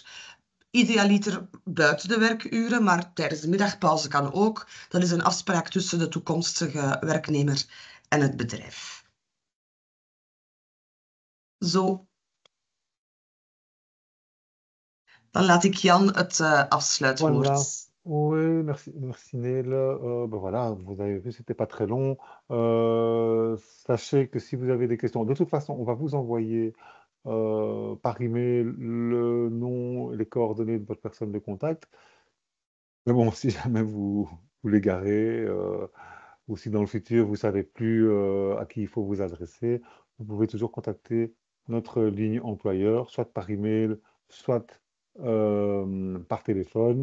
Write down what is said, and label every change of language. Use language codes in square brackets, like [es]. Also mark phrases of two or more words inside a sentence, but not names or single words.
[nl] Idealiter buiten de werkuren, maar tijdens de middagpauze kan ook. Dat is een afspraak tussen de toekomstige werknemer en het bedrijf. Zo. Dan laat ik Jan het afsluitwoord. [fr] Voilà. Oui, merci Nele. Voilà, vous avez vu, c'était pas très long. Sachez que si vous avez des questions, de toute façon, on va vous envoyer par email le nom et les coordonnées de votre personne de contact. Mais bon, si jamais vous l'égarez, ou si dans le futur vous savez plus à qui il faut vous adresser, vous pouvez toujours contacter notre ligne employeur, soit par email, soit par téléphone.